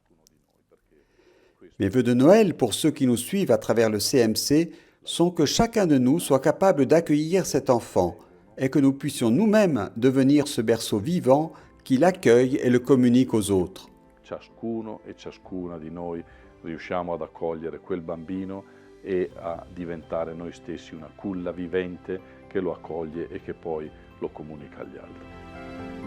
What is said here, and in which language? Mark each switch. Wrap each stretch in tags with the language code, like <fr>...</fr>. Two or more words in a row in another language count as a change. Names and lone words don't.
<fr>Mes vœux de Noël pour ceux qui nous suivent à travers le CMC sont que chacun de nous soit capable d'accueillir cet enfant et que nous puissions nous-mêmes devenir ce berceau vivant qui l'accueille et le communique aux autres.</fr> <it>Ciascuno e ciascuna di noi riusciamo ad accogliere quel bambino e a diventare noi stessi una culla vivente che lo accoglie e che poi lo comunica agli altri.</it>